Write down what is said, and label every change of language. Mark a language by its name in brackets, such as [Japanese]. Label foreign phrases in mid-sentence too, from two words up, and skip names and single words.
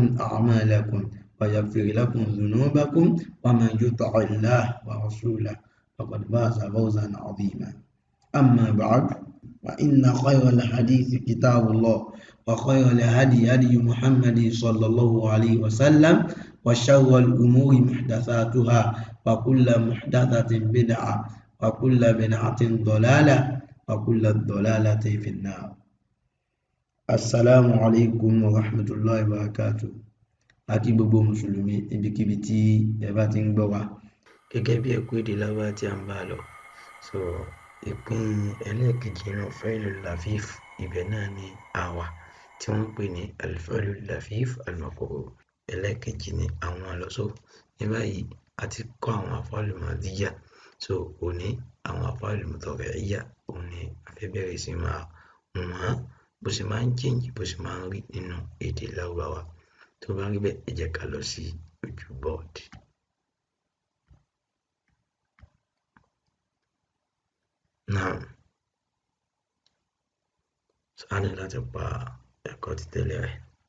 [Arabic] أعمالكم ويغفر لكم ذنوبكم ومن يطع الله ورسوله فقد فاز فوزا عظيما أما بعد فإن خير الحديث كتاب الله وخير الهدي هدي محمد صلى الله عليه وسلم وشر الأمور محدثاتها وكل محدثة بدعة وكل بدعة ضلالة وكل ضلالة في النار. السلام عليكم ورحمة الله وبركاته. [Yoruba] Akí gbogbo mùsùlùmí ibikíbi tí ẹ bá ti ń gbọ́ wa. Gẹ́gẹ́ bí ẹ̀kọ́ èdè Lárúbáwá tí a ń bá lọ. So ìpín ẹlẹ́ẹ̀kejì náà [Arabic] فاعل اللفيف [Yoruba] ibẹ̀ náà ni àwa tí wọ́n ń pè ní [Arabic] الفاعل اللفيف المقرور. [Yoruba] Ẹlẹ́ẹ̀kejì ni àwọn àlọ́sọ. Ní báyìí a ti kọ́ àwọn [Arabic] أفعال ماضية. [Yoruba] So òní àwọn [Arabic] أفعال مضارعية [Yoruba] òní a fẹ́ bẹ̀rẹ̀ sí máa wọ́n bó ṣe máa ń change bó ṣe máa ń rí nínú èdè Lárúbáwá. Tó bá rí bẹ́ẹ̀ ẹ jẹ́ ká lọ sí ojú board. [English] Now so [Yoruba] a ní láti pa ẹ̀kọ́ títẹ̀lé rẹ̀.